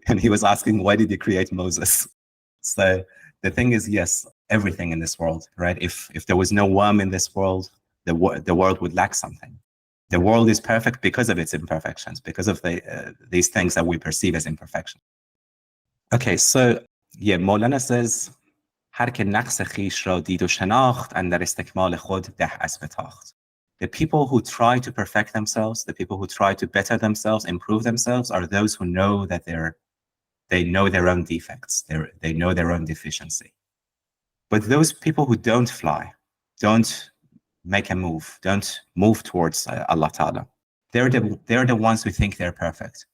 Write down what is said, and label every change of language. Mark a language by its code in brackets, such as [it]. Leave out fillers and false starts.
[en] And he was asking, why did you create Moses? So the thing is, yes, everything in this world, right? If there was no worm in this world, the world would lack something. The world is perfect because of its imperfections, because of these things that we perceive as imperfection. Okay, so yeah, Maulana says, [fa] هر که نقص خویش را دید و شناخت اندر استکمال خود ده اسب تاخت. [en] The people who try to perfect themselves, the people who try to better themselves, improve themselves, are those who know that they know their own defects, they know their own deficiency. But those people who don't fly, don't make a move, don't move towards Allah Ta'ala, they're the ones who think they're perfect.